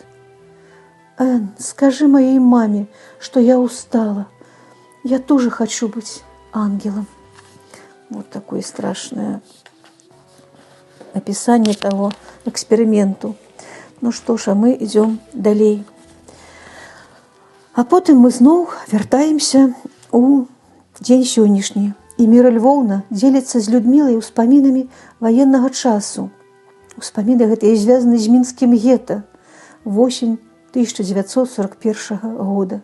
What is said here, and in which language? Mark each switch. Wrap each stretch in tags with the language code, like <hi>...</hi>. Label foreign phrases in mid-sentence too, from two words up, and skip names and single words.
<ru>«Энн, скажи моей маме, что я устала. Я тоже хочу быть ангелом». Вот такое страшное описание того эксперименту. Ну что ж, а мы идем далей.</ru> <be>А потым мы зноў вяртаемся у дзень сённяшні. І Міра Львоўна дзеліцца з Людмілай успамінамі ваеннага часу. Успаміны гэтыя звязаны з мінскім гета. Восень 1941 года.</be>